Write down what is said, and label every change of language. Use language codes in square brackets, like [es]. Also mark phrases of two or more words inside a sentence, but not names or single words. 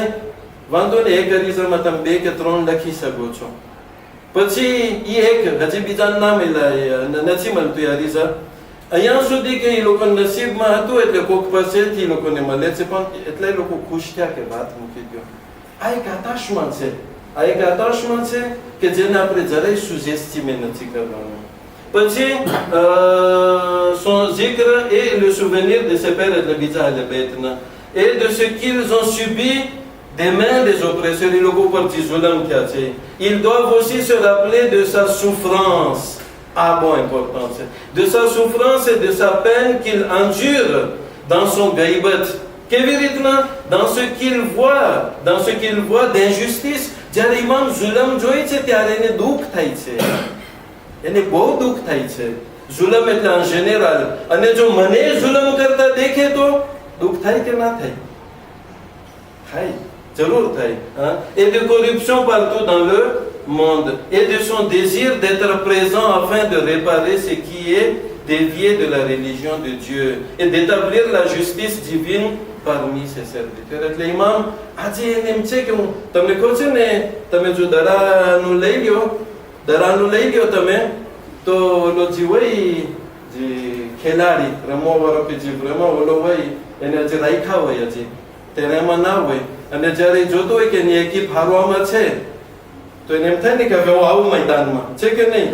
[gu] વાંધો ને, એક અરીઝામાં તમે 2 કે 3 લખી શકો છો, પછી એ એક હજી બીજા ના મળ્યા, નથી મળતું એ અરીઝા. અહીંયા સુધી કે એ લોકો નસીબમાં હતું એટલે કોક પાસેથી એ લોકોને મળે છે, પણ એટલે એ લોકો ખુશ થયા કે વાત મૂકી દો. આ એક આતાશમાં છે, આ એક આતાશમાં છે કે જેને આપણે જરાય સુજેસ્ટિમે નથી કરવાનું. પછી [fr] son zikr et le souvenir de ses pères [gu] એટલે બીજા એટલે બેતના, [fr] et de ce qu'ils ont subi des mains des oppresseurs. [gu] એ લોકો પરથી જુલમ થયા છે. [fr] ils doivent aussi se rappeler de sa souffrance. Ah bon, important c'est de sa souffrance et de sa peine qu'il endure dans son gaibat. [gu] કેવી રીતના? [fr] dans ce qu'il voit d'injustice. [gu] જ્યારે ઇમામ જુલમ જોઈ છે ત્યારે એને દુઃખ થાય છે, એને બહુ દુઃખ થાય છે. જુલમ એટલે [fr] en général. [gu] અને જો મને જુલમ કરતા દેખે તો દુઃખ થાય કે ના થાય? થાય, જરૂર થાય. [fr] et de corruption partout dans le monde, et de son désir d'être présent afin de réparer ce qui est dévié de la religion de Dieu et d'établir la justice divine parmi ses serviteurs. [gu] એટલે ઇમામ આજે એને એમ છે કે હું તમને કહું છું ને, તમે જો દરાનું લઈ લ્યો તમે, તો ઓલો જે હોય જે ખેલાડી રમવા વાળો કે જે રમવા ઓલો હોય એને હજી રાખ્યા હોય, હજી ત્યારે એમાં ના હોય, અને જ્યારે જોતો હોય કે એની એકી હારવામાં છે તો એને એમ થાય ને કે હવે હું આવું મેદાનમાં, છે કે નહીં?